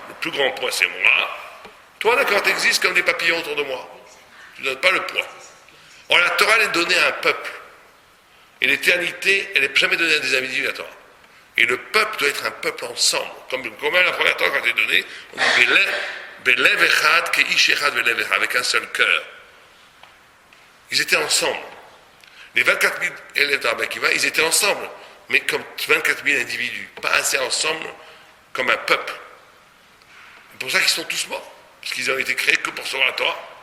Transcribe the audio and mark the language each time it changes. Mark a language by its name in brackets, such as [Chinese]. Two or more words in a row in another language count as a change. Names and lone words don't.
[French] Le plus grand poids, c'est moi. Toi, d'accord, tu existes comme des papillons autour de moi. Tu ne donnes pas le poids. Or, la Torah, elle est donnée à un peuple. Et l'éternité, elle n'est jamais donnée à des individus, la Torah. Et le peuple doit être un peuple ensemble. Comme la première Torah, quand elle est donnée, on dit [Hebrew] בלב אחד כאיש אחד בלב אחד, [French] avec un seul cœur. Ils étaient ensemble. Les 24 000 élèves de Rabbi Akiva, ils étaient ensemble, mais comme 24 000 individus, pas assez ensemble comme un peuple. C'est pour ça qu'ils sont tous morts, parce qu'ils ont été créés que pour sauver la Torah.